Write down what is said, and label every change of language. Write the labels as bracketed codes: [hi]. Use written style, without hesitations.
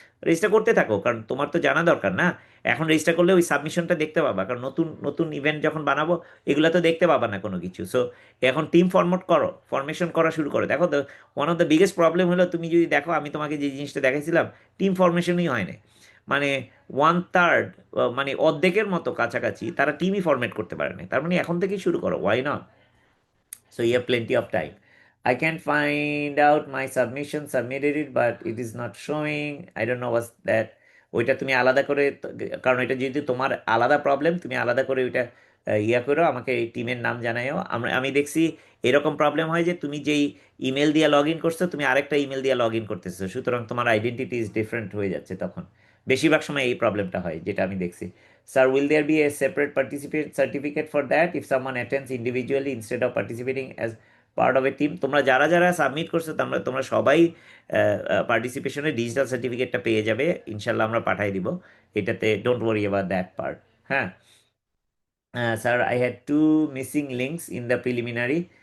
[bn] Register করতে থাকো, কারণ তোমার তো জানা দরকার না। এখন রেজিস্টার করলে ওই সাবমিশনটা দেখতে পাবা, কারণ নতুন নতুন ইভেন্ট যখন বানাবো এগুলো তো দেখতে পাবা না কোনো কিছু। সো এখন টিম ফরমেশন করা শুরু করো। দেখো তো, [en] one of the biggest problem [bn] হলো, তুমি যদি দেখো আমি তোমাকে যে জিনিসটা দেখাইছিলাম, টিম ফরমেশনই হয় না। মানে 1/3, মানে অর্ধেকের মতো কাছাকাছি তারা টিমই ফরম্যাট করতে পারে না। তার মানে এখন থেকেই শুরু করো, [en] Why not? So you have plenty of time. I can find out my submission, submitted it, but it is not showing. I don't know what's that. [bn] ওইটা তুমি আলাদা করে কারণ এটা যেহেতু তোমার আলাদা প্রবলেম, তুমি আলাদা করে ওইটা ইয়া করো, আমাকে এই টিমের নাম জানাইও। আমি দেখছি এরকম প্রবলেম হয় যে তুমি যেই ইমেল দিয়ে লগ ইন করছো, তুমি আরেকটা ইমেল দিয়ে লগ ইন করতেছো, সুতরাং তোমার আইডেন্টিটি [en] is different [bn] হয়ে যাচ্ছে তখন। বেশিরভাগ সময় এই প্রবলেমটা হয়, যেটা আমি দেখছি। [en] Sir, will there be a separate participant certificate for that if someone attends individually instead of participating as part of a team? [bn] তোমরা যারা যারা সাবমিট করছো, তোমরা তোমরা সবাই পার্টিসিপেশনের ডিজিটাল সার্টিফিকেটটা পেয়ে যাবে ইনশাল্লাহ, আমরা পাঠাই দিব। এটাতে [en] Don't worry about that part. [bn] হ্যাঁ। [en] Sir, I had two missing links in the preliminary.